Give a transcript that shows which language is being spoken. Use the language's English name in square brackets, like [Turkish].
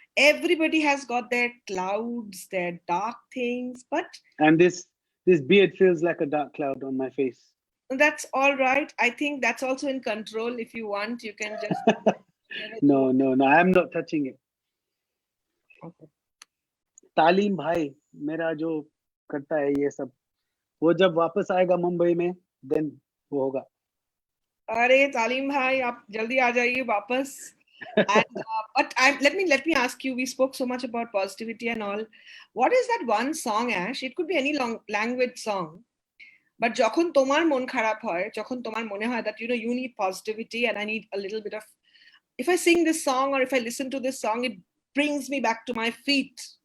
[English] Everybody has got their clouds, their dark things, but And this beard feels like a dark cloud on my face. that's all right. I think that's also in control. If you want, you can just whatever you No, want. no, no. I'm not touching it. Okay. [Hindi] तालीम भाई मेरा जो करता है ये सब वो जब वापस आएगा मुंबई में देन वो होगा. अरे तालीम भाई आप जल्दी आ जाइए वापस. [English] And but let me ask you. We spoke so much about positivity and all. What is that one song, Ash? It could be any long language song. But [Bangla] যখন তোমার মন খারাপ হয়, যখন তোমার মনে হয় [English] that you need positivity and I need a little bit of. If I sing this song or if I listen to this song, it brings me back to my feet.